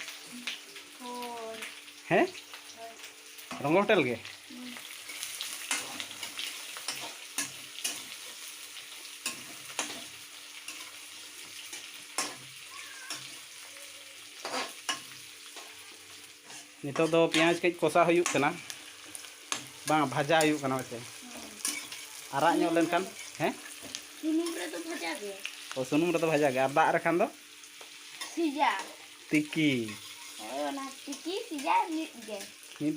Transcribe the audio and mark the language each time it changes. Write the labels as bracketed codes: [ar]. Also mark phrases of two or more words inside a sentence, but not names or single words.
[sat] हैं रंगो होटल के नितो दो प्याज के कोसा हुयुक कना बा भाजा हुयुक कना वैसे आरा ᱧᱚᱜ लेनखान हैं सुनुम रे तो भाजा गे ओ सुनुम रे तो भाजा गे और दाग रखान दो सीजा तिकी ओ ना तिकी सीजा नीट